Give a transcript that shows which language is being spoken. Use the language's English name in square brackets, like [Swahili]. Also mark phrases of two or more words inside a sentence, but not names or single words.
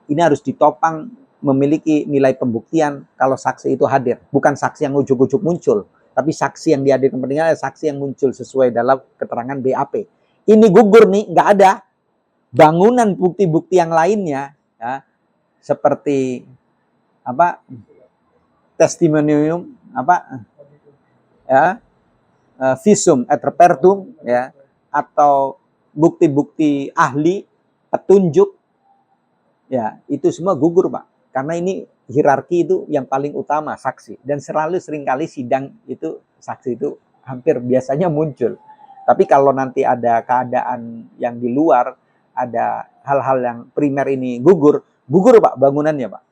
[Indonesian] Ini harus ditopang memiliki nilai pembuktian kalau saksi itu hadir. Bukan saksi yang ujuk-ujuk muncul. Tapi saksi yang dihadirkan penting adalah saksi yang muncul sesuai dalam keterangan BAP. Ini gugur nih, nggak ada. Bangunan bukti-bukti yang lainnya, ya, seperti testimonium, [Latin] visum et repertum, [Indonesian] ya, atau bukti-bukti ahli, petunjuk, ya, itu semua gugur, Pak. Karena ini hierarki itu yang paling utama saksi, dan seringkali sidang itu saksi itu hampir biasanya muncul. Tapi kalau nanti ada keadaan yang di luar, ada hal-hal yang primer ini gugur Pak bangunannya, Pak.